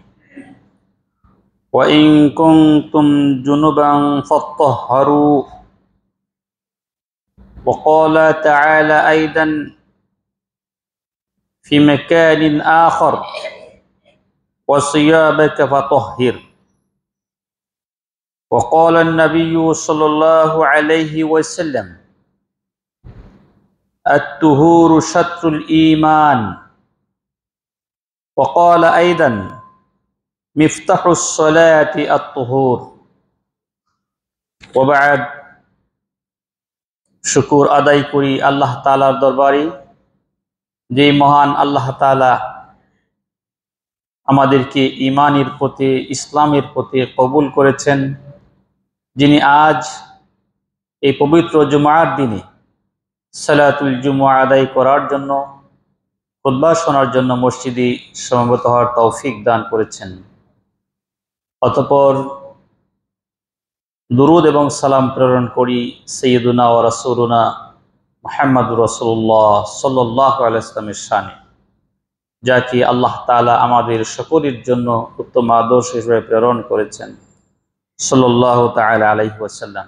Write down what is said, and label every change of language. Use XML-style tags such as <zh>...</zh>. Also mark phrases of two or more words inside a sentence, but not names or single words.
<ar>وإن كنتم جنبا فاطهروا وقال تعالى أيضا في مكان آخر وثيابك فطهر. وقال النبي صلى الله عليه وسلم الطهور شطر الإيمان. وقال أيضا مفتاح الصلاة الطهور. وبعد.</ar> <bn>শুকুর আদায় করি আল্লাহ তাআলার দরবারে, যে মহান আল্লাহ তাআলা আমাদেরকে ঈমানের পথে ইসলামের পথে কবুল করেছেন, যিনি আজ এই পবিত্র জুমার দিনে</bn> <ar>صلاة الجمعة</ar> <bn>আদায় করার জন্য, খুতবা শোনার জন্য মসজিদে সমবেত হওয়ার তৌফিক দান করেছেন। অতঃপর দুরুদ এবং সালাম প্রেরণ করি</bn> <ar>سيدنا ورسولنا محمد رسول الله صلى الله عليه وسلم</ar> <bn>শানে, যাকে আল্লাহ তাআলা আমাদের সকলের জন্য উত্তম আদর্শ হিসেবে প্রেরণ করেছেন</bn> <ar>صلى الله تعالى عليه وسلم.</ar>